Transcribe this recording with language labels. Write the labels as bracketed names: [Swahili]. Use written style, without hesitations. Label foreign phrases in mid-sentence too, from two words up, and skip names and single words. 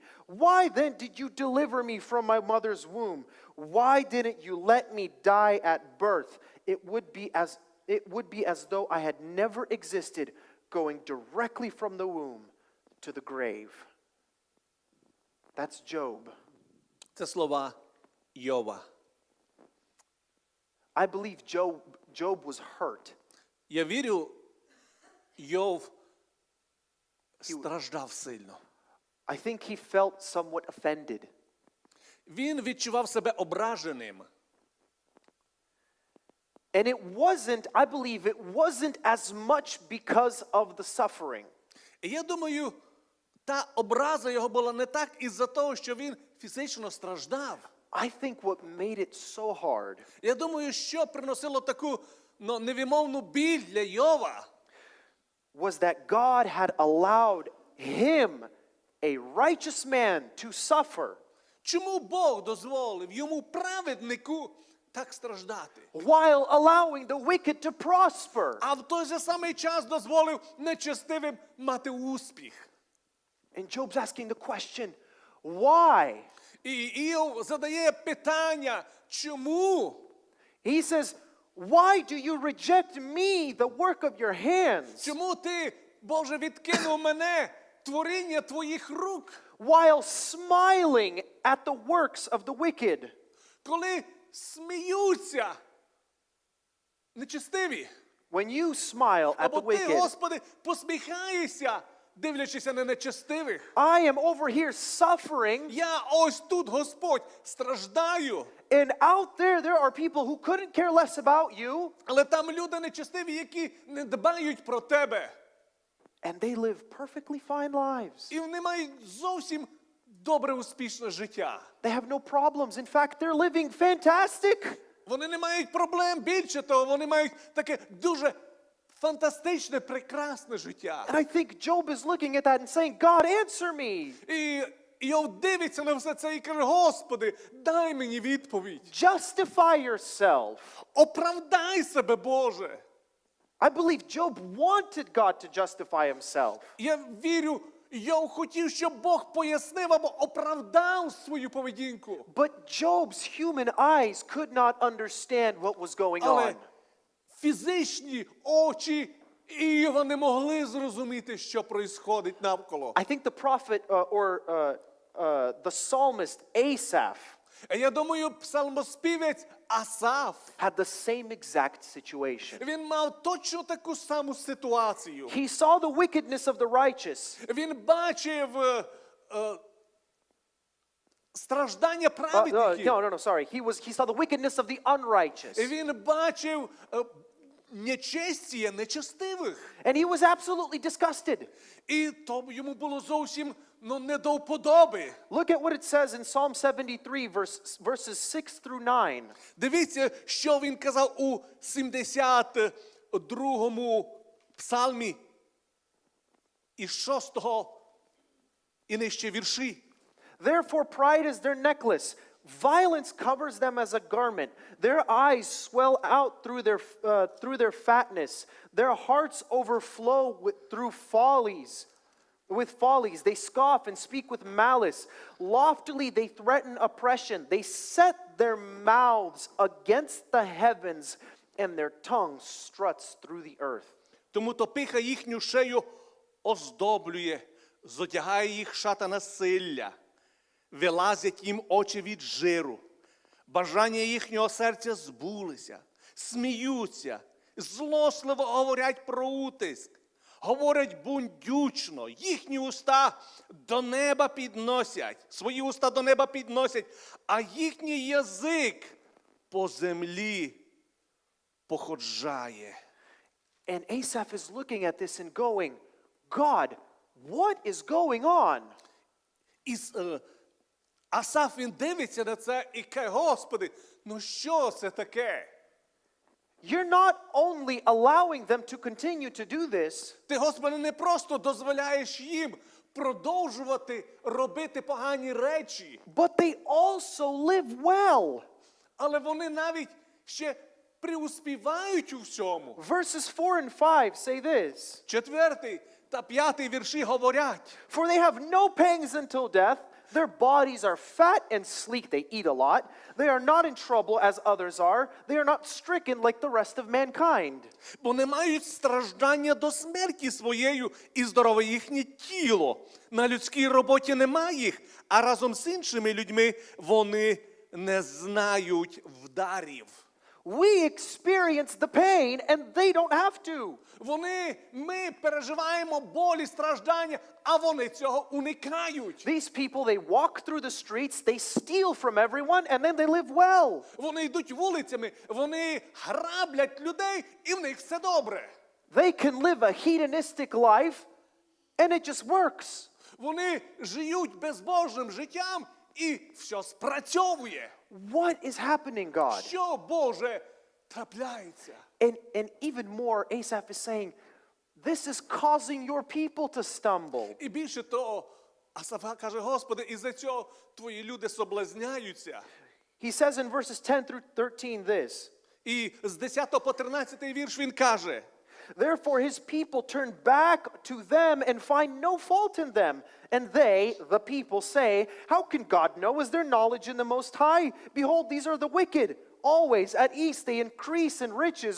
[English] Why then did you deliver me from my mother's womb? Why didn't you let me die at birth? It would be as though I had never existed, going directly from the womb to the grave. That's Job. [Ukrainian] Це слова Йова. [English] I believe Job was hurt. [Ukrainian] Я вірю, Йов страждав сильно. [English] I think he felt somewhat offended. [Ukrainian] Він відчував себе ображеним. [English] And I believe it wasn't as much because of the suffering. [Ukrainian] І я думаю, та образа його була не так із-за того, що він фізично страждав. [English] I think what made it so hard [Ukrainian] Я думаю, що приносило таку невимовну біль для Йова, [English] was that God had allowed him, a righteous man, to suffer [Ukrainian] чому Бог дозволив йому праведнику так страждати? [English] while allowing the wicked to prosper. [Ukrainian] А в той же самий час дозволив нечестивим мати успіх. [English] And Job's asking the question, why? [Ukrainian] І Іов задає питання, чому? [English] He says, why do you reject me, the work of your hands, [Ukrainian] Чому ти, Боже, відкинув мене, творіння твоїх рук? [English] while smiling at the works of the wicked? [Ukrainian] Коли сміються нечестиві. [English] When you smile at the [Ukrainian] Або ти, [English] wicked, [Ukrainian] Господи, посміхаєшся, дивлячися на нечестивих. [English] I am over here suffering, [Ukrainian] Я ось тут, Господь, страждаю. [English] and out there are people who couldn't care less about you, [Ukrainian] Але там люди нечестиві, які не дбають про тебе. [English] and they live perfectly fine lives. [Ukrainian] І вони мають зовсім добре, успішне життя. [English] They have no problems. In fact, they're living fantastic. [Ukrainian] Вони не мають проблем, більше того, вони мають таке дуже фантастичне, прекрасне життя. [English] And I think Job is looking at that and saying, God, answer me. [Ukrainian] І Йов дивиться на все це і каже, Господи, дай мені відповідь. [English] Justify yourself. [Ukrainian] Оправдай себе, Боже. [English] I believe Job wanted God to justify himself. [Ukrainian] Я вірю, Йов хотів, щоб Бог пояснив або оправдав свою поведінку. [English] But Job's human eyes could not understand what was going [Ukrainian] Але [English] on. [Ukrainian] фізичні очі Іова не могли зрозуміти, що відбувається навколо. [English] I think the prophet the psalmist Asaph [Ukrainian] Я думаю, псалмоспівець Асаф, [English] had the same exact situation. [Ukrainian] він мав точно таку саму ситуацію. [English] He saw the wickedness of the righteous. [Ukrainian] Він бачив страждання праведників. [English] Sorry. He saw the wickedness of the unrighteous. [Ukrainian] Він бачив нечестія нечестивих. [English] And he was absolutely disgusted. [Ukrainian] І то йому було зовсім не до вподоби. [English] Look at what it says in Psalm 73, verses 6 through 9. [Ukrainian] Дивіться, що він казав у 72-му псалмі із 6-го і нижче вірші. [English] Therefore pride is their necklace. Violence covers them as a garment. Their eyes swell out through their fatness. Their hearts overflow through follies. With follies, they scoff and speak with malice. Loftily, they threaten oppression. They set their mouths against the heavens, and their tongue struts through the earth. [Ukrainian] Тому то пиха їхню шею оздоблює, зодягає їх шата насилля. Вилазять їм очі від жиру. Бажання їхнього серця збулися. Сміються, злосливо говорять про утиск. Говорять бундючно, їхні уста до неба підносять, свої уста до неба підносять, а їхній язик по землі походжає. [English] And Asaph is looking at this and going, God, what is going on? [Ukrainian] Асаф, він дивиться на це і каже, Господи, ну що це таке? [English] You're not only allowing them to continue to do this, [Ukrainian] Ти, Господи, не просто дозволяєш їм продовжувати робити погані речі, [English] but they also live well. [Ukrainian] але вони навіть ще преуспівають у всьому. [English] Verses 4 and 5 say this, [Ukrainian] 4 та 5 вірші говорять, [English] for they have no pangs until death. Their bodies are fat and sleek. They eat a lot. They are not in trouble as others are. They are not stricken like the rest of mankind. [Ukrainian] бо не мають страждання до смерті своєю, і здорове їхнє тіло. На людській роботі нема їх, а разом з іншими людьми вони не знають вдарів. [English] We experience the pain and they don't have to. [Ukrainian] Ми переживаємо болі, страждання, а вони цього уникають. [English] These people, they walk through the streets, they steal from everyone, and then they live well. [Ukrainian] Вони йдуть вулицями, вони граблять людей, і в них все добре. [English] They can live a hedonistic life, and it just works. [Ukrainian] Вони живуть безбожним життям, і все спрацьовує. [English] What is happening, God? [Ukrainian] Що, Боже, трапляється? [English] And even more, Asaph is saying, this is causing your people to stumble. [Ukrainian] І більше того, Асаф каже, Господи, із-за цього твої люди соблазняються. [English] He says in verses 10 through 13 this, [Ukrainian] І з 10 по 13 вірш він каже, [English] therefore his people turn back to them and find no fault in them. And they, the people, say, how can God know? Is there knowledge in the Most High? Behold, these are the wicked. Always at ease they increase in riches.